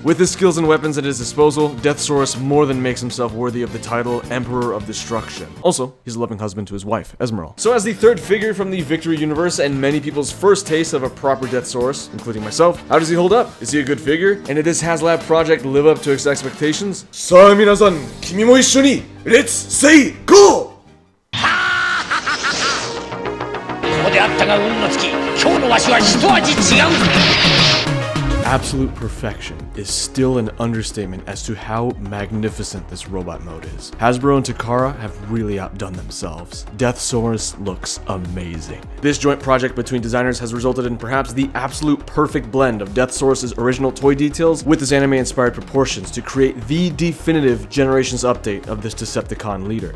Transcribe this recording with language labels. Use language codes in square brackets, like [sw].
[en] With his skills and weapons at his disposal, Deathsaurus more than makes himself worthy of the title Emperor of Destruction. Also, he's a loving husband to his wife, Esmeralda. So as the third figure from the Victory universe, and many people's first taste of a proper Deathsaurus, including myself, how does he hold up? Is he a good figure? And did this Haslab project live up to its expectations? [ja] さあ皆さん、君も一緒に [en] Let's say go! [ja] そうであったが運の尽き、今日のわしは一味違う。 [en] Absolute perfection is still an understatement as to how magnificent this robot mode is. Hasbro and Takara have really outdone themselves. Deathsaurus looks amazing. This joint project between designers has resulted in perhaps the absolute perfect blend of Deathsaurus' original toy details with his anime-inspired proportions to create the definitive Generations update of this Decepticon leader.